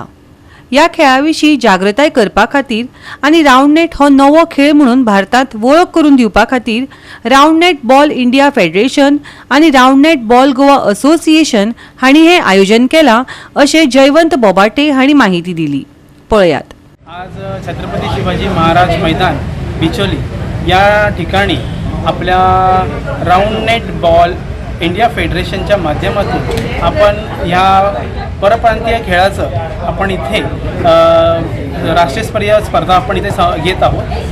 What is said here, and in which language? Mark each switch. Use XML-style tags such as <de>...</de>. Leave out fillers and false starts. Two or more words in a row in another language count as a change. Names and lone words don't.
<kok>या खेळाविशीं जागृताय करपा खातीर आनी राउंड नेट हो नवो खेळ म्हणून भारतात वळख करून दिवपा खातीर राउंड नेट बॉल इंडिया फेडरेशन आनी राउंड नेट बॉल गोवा असोसिएशन हांणी हे आयोजन केलां अशें जयवंत बोबाटे हांणी माहिती दिली। पळयात।</kok> <mr>आज छत्रपती शिवाजी महाराज मैदान बिचोली या ठिकाणी आपल्या राउंड नेट बॉल इंडिया फेडरेशनच्या माध्यमातून आपण ह्या परप्रांतीय खेळाचं आपण इथे राष्ट्रीय स्पर्धा आपण इथे घेत आहोत।</mr>